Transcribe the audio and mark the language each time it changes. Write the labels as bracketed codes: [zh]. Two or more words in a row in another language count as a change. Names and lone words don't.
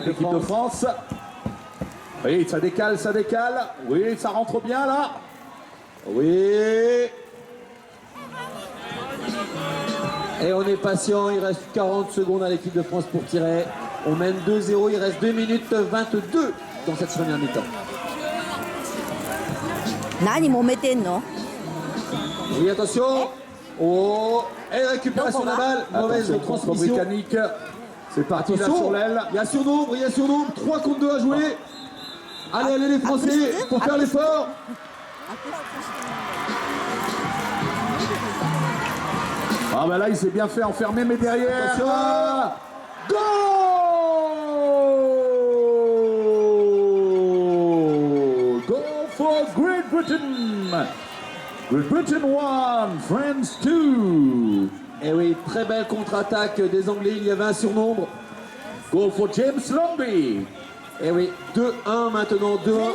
[fr] avec l'équipe de France. Oui, ça décale, ça décale. Oui, ça rentre bien là. Oui. Et on est patient, il reste 40 secondes à l'équipe de France pour tirer. On mène 2-0, il reste 2 minutes 22 dans cette première mi-temps. [ja] 何揉めてんの [fr] Oui, attention. Oh, et récupération de la balle. Mauvaise Attention, contre transmission. britannique. C'est parti là Attention, sur l'aile. il y a surnombre, 3 contre 2 à jouer. Allez, allez les Français, pour faire l'effort. Ah bah là il s'est bien fait enfermer mais derrière. Attention. [en] Goal! Goal for Great Britain. Great Britain 1, France 2. [fr] Et oui, très belle contre-attaque des Anglais, il y avait un surnombre. [en] Goal for James Lomby. [fr] Et oui, 2-1 maintenant, 2-1.